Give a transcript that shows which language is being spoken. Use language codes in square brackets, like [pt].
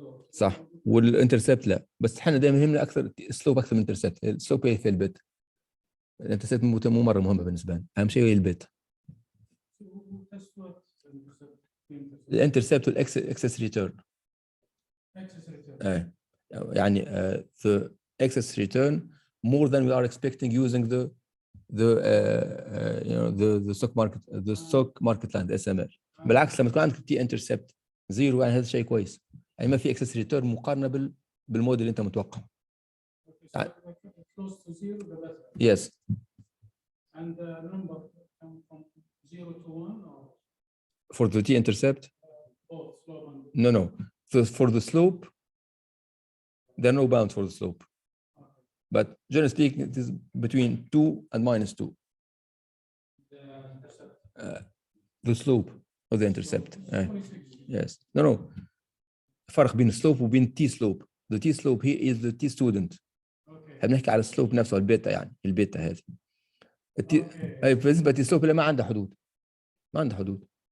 [ar] صح، والانترسبت لا، بس احنا دائما يهمنا اكثر السلوب اكثر من الانترسبت. السلوب هي في البيت، الانترسبت مو مره مهمه بالنسبه لنا، اهم شيء هي البيت. الانترسبت والاكسس ريتيرن. [en] يعني the excess return more than we are expecting using the the stock market line SML. [ar] بالعكس لما تكون عندك تي انترسبت زيرو يعني هذا شيء كويس، يعني ما في اكسس ريتيرن مقارنه بالموديل اللي انت متوقع. [en] Close to zero, the better. Yes. And the number come from 0 to 1 or For the T intercept? both slope and No. So for the slope, there are no bounds for the slope. But generally speaking, it is between 2 and -2. the intercept. The slope of the intercept. Yes. No. [ar] فرق بين السلوب وبين T slope. [en] The T slope here is the T student. [ar] بنحكي على السلوب نفسه البيتا، يعني البيتا هذه بالنسبه للسلوب اللي ما عنده حدود، ما عنده حدود.